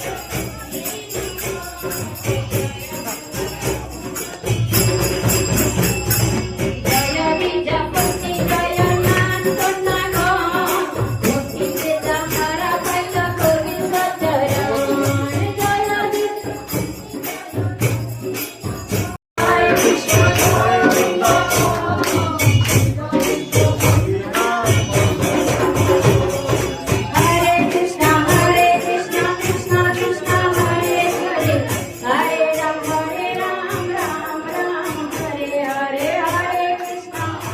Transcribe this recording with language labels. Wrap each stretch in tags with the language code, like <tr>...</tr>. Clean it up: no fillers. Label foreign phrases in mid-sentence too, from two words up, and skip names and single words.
<gu>જય વિજયપતિ જય નાનકના મોતી દેતા મારા ભાઈ ગોવિંદ ચરણ જય</gu> <sa>हरे कृष्ण, कृष्ण कृष्ण, हरे हरे, हरे राम, राम राम, हरे हरे, हरे कृष्ण,</sa>